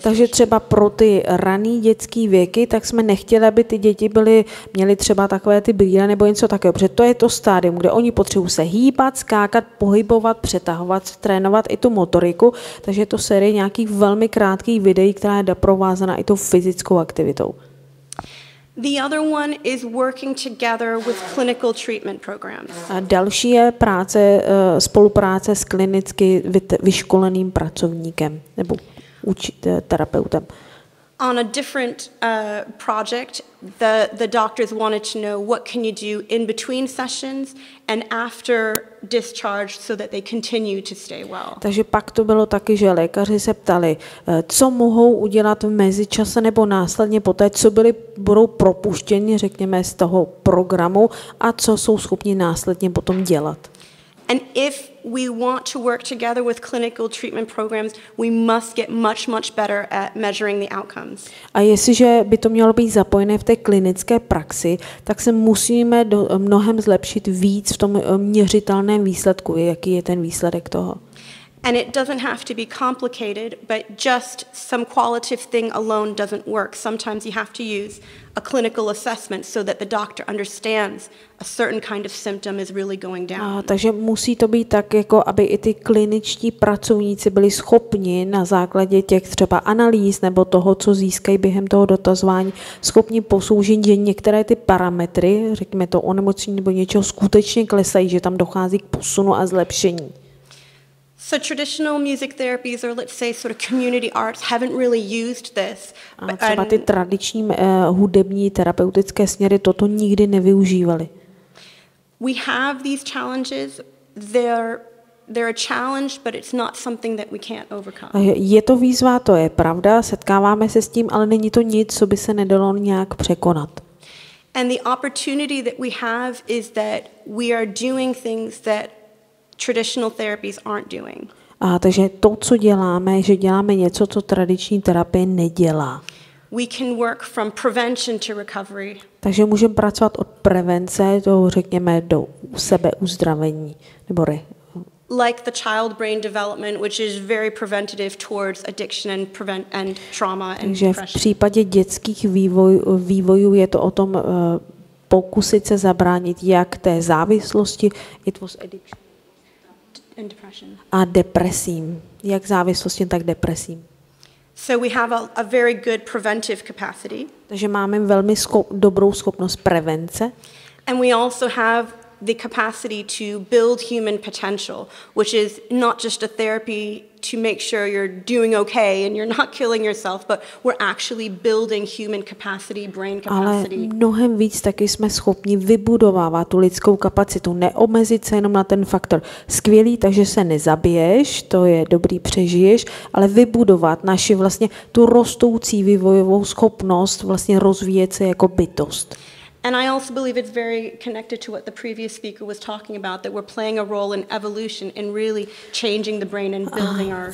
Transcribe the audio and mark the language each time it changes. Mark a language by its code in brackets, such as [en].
[cs] Takže třeba pro ty raný dětský věky, tak jsme nechtěli, aby ty děti měly třeba takové ty brýle nebo něco takového, protože to je to stádium, kde oni potřebují se hýbat, skákat, pohybovat, přetahovat, trénovat i tu motoriku, takže je to série nějakých velmi krátkých videí, která je doprovázaná i tou fyzickou aktivitou. [en] The other one is working together with clinical treatment programs. [cs] A další je spolupráce s klinicky vyškoleným pracovníkem nebo terapeutem. [en] On a different project, the doctors wanted to know what can you do in between sessions and after discharge so that they continue to stay well. [cs] Takže pak to bylo taky, že lékaři se ptali, co mohou udělat v mezičase nebo následně poté, co budou propuštěni, řekněme, z toho programu a co jsou schopni následně potom dělat. [en] And if we want to work together with clinical treatment programs, we must get much, much better at measuring the outcomes. [cs] A jestliže by to mělo být zapojené v té klinické praxi, tak se musíme mnohem zlepšit víc v tom měřitelném výsledku, jaký je ten výsledek toho. [en] And it doesn't have to be complicated, but just some qualitative thing alone doesn't work. Sometimes you have to use a clinical assessment so that the doctor understands a certain kind of symptom is really going down. [cs] Takže musí to být tak, jako aby i ty kliničtí pracovníci byli schopni na základě těch třeba analýz nebo toho, co získají během toho dotazování, schopni posoudit, že některé ty parametry, řekněme to onemocnění nebo něčeho, skutečně klesají, že tam dochází k posunu a zlepšení. [en] So traditional music therapies, or let's say sort of community arts, haven't really used this. [cs] A třeba ty tradiční hudební terapeutické směry toto nikdy nevyužívaly. [en] We have these challenges. They're a challenge, but it's not something that we can't overcome. [cs] Je to výzva, to je pravda, setkáváme se s tím, ale není to nic, co by se nedalo nějak překonat. [en] And the opportunity that we have is that we are doing things that traditional therapies aren't doing. [cs] Takže to, co děláme, že děláme něco, co tradiční terapie nedělá. [en] We can work from prevention to recovery. [cs] Takže můžeme pracovat od prevence do, řekněme, do sebeuzdravení nebo [en] like the child brain development, which is very preventative towards addiction and trauma and [cs] Takže [en] depression. [cs] V případě dětských vývojů je to o tom pokusit se zabránit jak té závislosti, [en] it was addiction. [cs] a depresím. Jak závislostím, tak depresím. [en] So we have a very good preventive capacity. [cs] Takže máme velmi dobrou schopnost prevence. [en] And we also have the capacity to build human potential, which is not just a therapy to make sure you're doing okay and you're not killing yourself, but we're actually building human capacity, brain capacity. [cs] Ale mnohem víc taky jsme schopni vybudovávat tu lidskou kapacitu, neomezit se jenom na ten faktor skvělý, takže se nezabiješ, to je dobrý, přežiješ, ale vybudovat naši vlastně tu rostoucí vývojovou schopnost vlastně rozvíjet se jako bytost. [en] And I also believe it's very connected to what the previous speaker was talking about, that we're playing a role in evolution, in really changing the brain and building our...